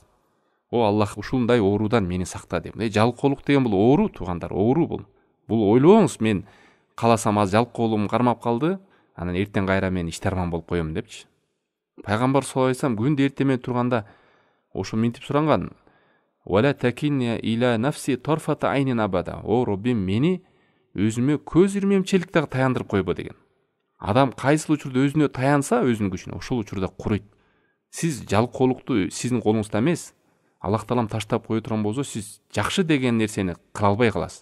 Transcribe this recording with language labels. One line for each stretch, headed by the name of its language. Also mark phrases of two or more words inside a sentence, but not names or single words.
Kyrgyz: О Аллах, ушундай оорудан мени сакта деп. Жалкоолук деген бул оору, туугандар, оору бул. Бул ойлобоңуз, мен каласам аз жалкоолугум кармап калды, анан эртең кайра мен иштарман болуп коем депчи. Пайгамбар
Arabic: صلى الله عليه وسلم
Kyrgyz: күндө эртең менен турганда ошо минтип суранган.
Arabic: ولا تكلني إلى نفسي طرفة عين أبدا.
Kyrgyz: О Роббим, мени өзүмө көз ирмемчилик дагы таяндырып койбо деген. Адам кайсыл учурда өзүнө таянса, өзүнүн күчүнө, ошол учурда куройт. Сиз жалкоолукту сиздин колуңузда эмес, Аллах Таалам таштап кое турган болсо, сиз жакшы деген нерсени кыла албай каласыз.